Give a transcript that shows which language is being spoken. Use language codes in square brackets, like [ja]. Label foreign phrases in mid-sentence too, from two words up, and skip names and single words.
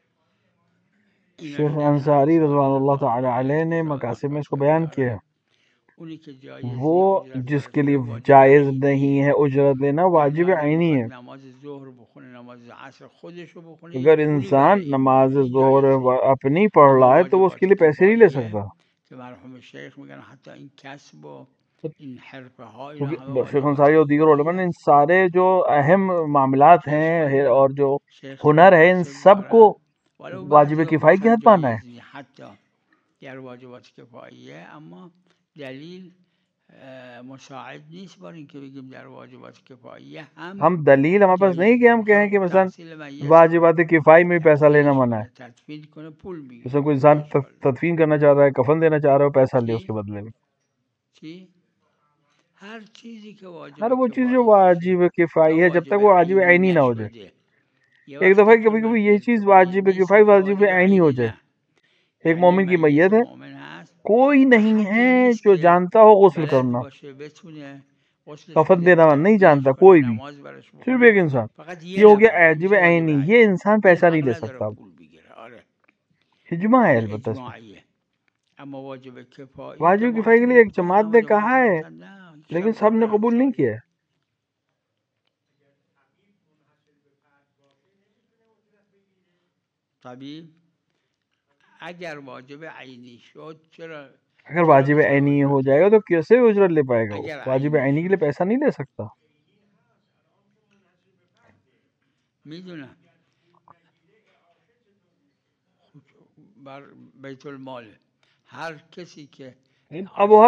[ur] شیخ انصاری رضوان اللہ تعالی علیہ نے مقاصد میں اس کو بیان کیا ہے، [fa] اونی که جایزی [ur] وہ اجرت جس [fa] داره [ur] کے لیے [fa] زیر واجب [ur] جائز [fa] عینی [ur] نہیں ہے اجرت لینا یعنی واجب [fa] اگر [ur] عینی ہے. [fa] بخواد نماز ظهر بخونه نماز عصر خودش رو بخونه اگر پولی انسان برای این نماز میگیره این [ur] ظہر [fa] جایزه [ur] اپنی پڑھ [fa] اما [ur] رہا ہے تو وہ اس کے [fa] واجبات [ur] لیے پیسے نہیں لے [fa] کفاییه [ur] سکتا، [fa] که مرحوم شیخ میگن حتی این کسب و این حرفه ها اینا [ur] کیونکہ [fa] همه [ur] شیخ [fa] واجبات [ur] انصاری اور دیگر علماء نے [fa] کفاییه [ur] ان سارے جو اہم معاملات [fa] که [ur] ہیں [fa] اشکالی [ur] اور [fa] نداره [ur] جو [fa] شیخ [ur] ہنر ہے ان [fa] مناسب [ur] سب کو [fa] دارن ولو [ur] واجب [fa] بعضی ها [ur] کفائی کے [fa] گفتن [ur] حد مانا ہے. [fa] جایز نیست حتی در واجبات کفاییه اما دلیل مساعد نیست بر اینکه بگیم در واجبات کفاییه [ur] ہم دلیل ہمارے پاس نہیں کہ [fa] جایزه [ur] ہم کہیں کہ [fa] میخواد مثلا تحصیل میت [ur] واجبات کفائی میں پیسہ لینا [fa] تحویلش [ur] منع ہے. [fa] کنه تدفین کنه پول میگیره [ur] مثلا کوئی انسان [fa] اشکال [ur] تدفین کرنا چاہ رہا ہے، کفن دینا چاہ رہا ہے، پیسہ لے اس کے [fa] چی؟ [ur] بدلے میں. [fa] چی؟ هر چیزی که [ur] ہر [fa] واجب [ur] وہ چیز جو [fa] کفایی باشه [ur] واجب کفائی [fa] تا [ur] ہے جب تک [fa] واجب [ur] وہ واجب [fa] عینی [ur] عینی نہ ہو جائے. [fa] نشده یه [ur] ایک [fa] وقتی [ur] دفعہ [fa] که [ur] کبھی کبھی یہ چیز واجب کفائی واجب عینی ہو جائے. ایک [fa] یعنی [ur] مومن کی [fa] میت [ur] میت ہے، [fa] مؤمن هست [ur] کوئی نہیں [fa] احدی [ur] ہے [fa] نیست [ur] جو [fa] که [ur] جانتا ہو غسل [fa] بلد [ur] کرنا، [fa] باشه بتونه غسلش [ur] کفن [fa] بده [ur] دینا نہیں [fa] تکفینش [ur] جانتا [fa] کنه [ur] کوئی بھی، [fa] نماز براش [ur] صرف [fa] بخونه [ur] ایک انسان. [fa] فقط [ur] یہ [fa] یه [ur] ہو گیا [fa] نفر این [ur] واجب [fa] میشه واجب [ur] عینی، [fa] عینی [ur] یہ انسان [fa] این [ur] پیسہ نہیں [fa] حق [ur] لے [fa] نداره [ur] سکتا. [fa] پول بگیره آره [ur] اجماع ہے [fa] این [ur] البتہ اس میں. [fa] اجماعیه اما واجب کفایی [ur] واجب کفائی [fa] جماعت [ur] کے لیے ایک [fa] گفتن [ur] جماعت نے [fa] نماز [ur] کہا [fa] واجب [ur] ہے [fa] گفتن نه [ur] لیکن [fa] یکیشم [ur] سب نے [fa] قبلا [ur] قبول نہیں [fa] همسایه [ur] کیا ہے. [fa] طبیب اگر واجب عینی شد چرا [ur] اگر [fa] چرا [ur] واجب [fa] میتونه [ur] عینی [fa] اجرت [ur] ہو جائے [fa] بده [ur] گا تو کیسے اجرت لے پائے گا؟ وہ [fa] اگر واجب عینی [ur] عینی کے لیے [fa] شد [ur] پیسہ نہیں لے سکتا. [fa] میدونم بر بیت المال هر کسی که [ur] اب وہ ہر